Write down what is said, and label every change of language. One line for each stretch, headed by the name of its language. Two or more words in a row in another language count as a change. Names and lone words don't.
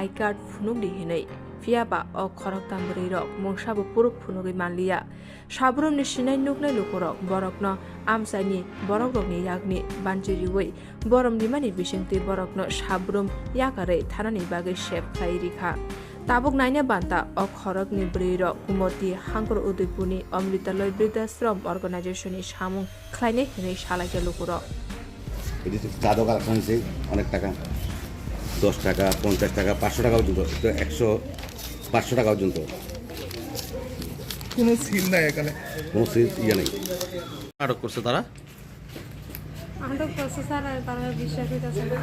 Kok Borok: कार्ड फुनुक दिहिनै फियाबा अ खरक तामबुरै रक मंसाबो पुरुक फुनुगै मानलिया साब्रुमनि सिनाय नुकनाय लुगरक बरकनो आमसाइनि बरक रकनि यागनि बानजिरिवै बरमनि मानि बिसिंति बरकनो साब्रुम याकारै थानानि बागै सेब खाइ रिखा ताबुक नायने बान्ता अ खरकनि ब्रै रक गुमती हांकर उदयपुरनि अमृतालय वृद्धाश्रम अर्गानाइजेशननि सामुं ख्लायनाय हिनै सालायजा लुगरक
Bangla: চাঁদও কালেকশন হয়েছে অনেক টাকা 10 টাকা 50 টাকা 500 টাকা পর্যন্ত 500 টাকা পর্যন্ত কোনো সিল নাই এখানে কোনো সিল ইয়ে নেই। আটক করছে তারা আটক করছে স্যার তারা বিশ্বাস হইতেছে না।